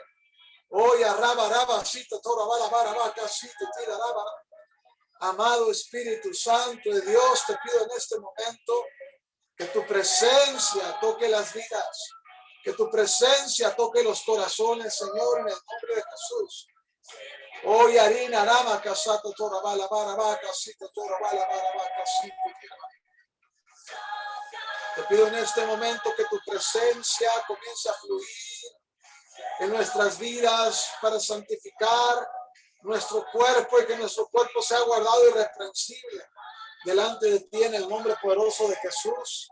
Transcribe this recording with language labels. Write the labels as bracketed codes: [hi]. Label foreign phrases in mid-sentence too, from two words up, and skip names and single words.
[es] Hoy arrabacito, torra vale, abarabacito, tira, abarabacito. Amado Espíritu Santo de Dios, te pido en este momento que tu presencia toque las vidas, que tu presencia toque los corazones, Señor, en el nombre de Jesús. Hoy harina, rama, casato, tora, bala, bara, vaca, cita, tora, bala, bara, vaca, cita. Te pido en este momento que tu presencia comience a fluir en nuestras vidas para santificar nuestro cuerpo y que nuestro cuerpo sea guardado irreprensible delante de ti en el nombre poderoso de Jesús.